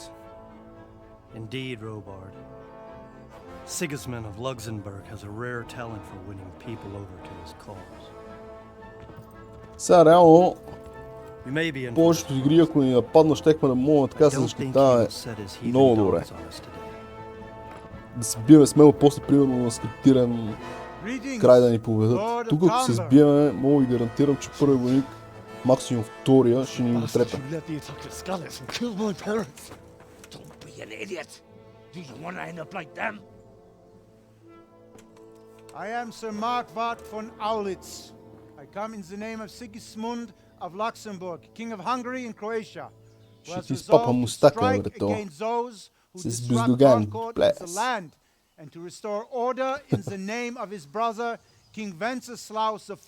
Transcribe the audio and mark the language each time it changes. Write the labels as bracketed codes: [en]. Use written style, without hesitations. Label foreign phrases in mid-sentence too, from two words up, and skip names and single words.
[en] Indeed, Robard. Sigismund of Luxembourg has a rare talent for winning people over to his cause. [bg] Сега реално [en] We may be in [bg] повечето игри, ако ни нападна, щехме да мога така да се защитаваме много добре. Да се биеме смело, после примерно на скриптиран край да ни поведат. Тук ако се сбиеме, мога ви гарантирам, че първи войник, максимум втория, ще ни трепе. [en] I am Sir Markwart von Aulitz. I come in the name of Sigismund of Luxembourg, King of Hungary and Croatia, who has resolved to strike against those who disrupt our court of the land and to restore order in the name of his brother, King Wenceslaus IV.